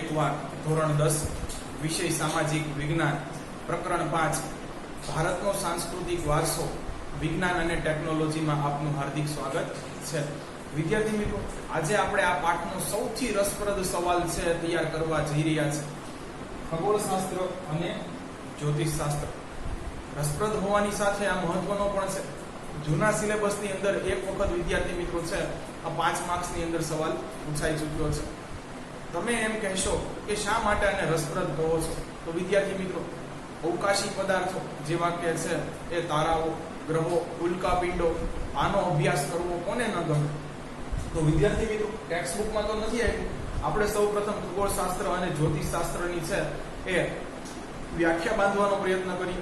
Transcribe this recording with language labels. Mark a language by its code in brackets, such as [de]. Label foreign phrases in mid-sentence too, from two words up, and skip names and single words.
[gu] વિભાગ ધોરણ 10 વિષય સામાજિક વિજ્ઞાન પ્રકરણ 5 ભારતનો સાંસ્કૃતિક વારસો વિજ્ઞાન અને ટેક્નોલોજી માં આપનું [hi] हार्दिक स्वागत है। [gu] વિદ્યાર્થી મિત્રો, આજ આપણે આ પાઠનો સૌથી રસપ્રદ સવાલ છે તૈયાર કરવા જઈ રહ્યા છે। ખગોળશાસ્ત્ર અને જ્યોતિષશાસ્ત્ર રસપ્રદ હોવાની સાથે આ મહત્વનો પણ છે। જૂના સિલેબસની અંદર એક વખત વિદ્યાર્થી મિત્રો છે આ 5 માર્ક્સની અંદર સવાલ પૂછાઈ ચૂક્યો છે। તમે એમ કહેશો કે શા માટે આને રસપ્રદ કહો છો, તો વિદ્યાર્થી મિત્રો અવકાશી પદાર્થો જેવા કે છે એ તારાઓ, ગ્રહો, ઉલ્કાપિંડો, આનો અભ્યાસ કરવો કોને ન ગમે? તો વિદ્યાર્થી મિત્રો [en] text book [gu] તો નથી આવ્યું। આપણે સૌપ્રથમ ખગોળશાસ્ત્ર અને જ્યોતિષશાસ્ત્રની છે એ વ્યાખ્યા બાંધવાનો પ્રયત્ન કરી।